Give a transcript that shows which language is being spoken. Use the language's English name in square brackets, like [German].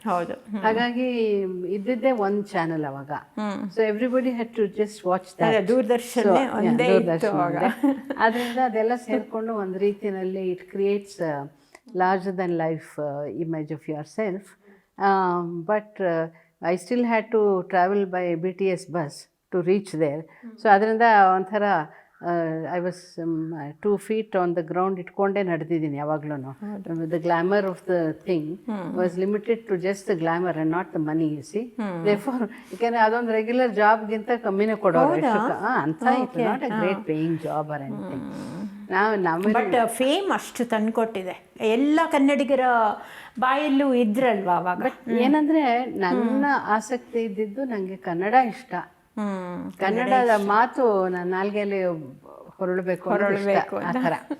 [Kannada] ಹೌದು. ಹಾಗಾಗಿ ಇದ್ದಿದ್ದೇ ಒಂದು ಚಾನೆಲ್ ಅವಾಗ. [English] So everybody had to just watch that. [Kannada] ದೂರದರ್ಶನ ಒಂದೇ ಇತ್ತು ಅವಾಗ. ಅದರಿಂದ ಅದೆಲ್ಲ ಸೇರಿಕೊಂಡು ಒಂದು ರೀತಿಯಲ್ಲಿ [English] It creates larger than life image of yourself. But I still had to travel by BTS bus to reach there. So [Kannada] ಅದರಿಂದ ಒಂಥರ [English] I was 2 feet on the ground [Kannada] ಇಟ್ಕೊಂಡೇ ನಡೆದಿದ್ದೀನಿ ಯಾವಾಗ್ಲೂ. [English] The glamour of the thing was limited to just the glamour and not the money, you see. [Kannada] Therefore, ಯಾಕಂದ್ರೆ ಅದೊಂದು regular ಜಾಬ್ಗಿಂತ ಕಮ್ಮಿನೇ ಕೊಡೋರು. ಅಂತ ಇತ್ತು, [English] Not a great paying job or anything. [Kannada] But fame ಅಷ್ಟು ತಂದ್ಕೊಟ್ಟಿದೆ, ಎಲ್ಲ ಕನ್ನಡಿಗರ ಬಾಯಲ್ಲೂ ಇದ್ರಲ್ವಾ ಅವಾಗ. ಬಟ್ ಏನಂದ್ರೆ ನನ್ನ ಆಸಕ್ತಿ ಇದ್ದಿದ್ದು ನನಗೆ ಕನ್ನಡ ಇಷ್ಟ, ಕನ್ನಡದ ಮಾತು ನನ್ನ ನಾಲ್ಗೆಯಲ್ಲಿ ಹೊರಳಬೇಕು ಆ ಥರ.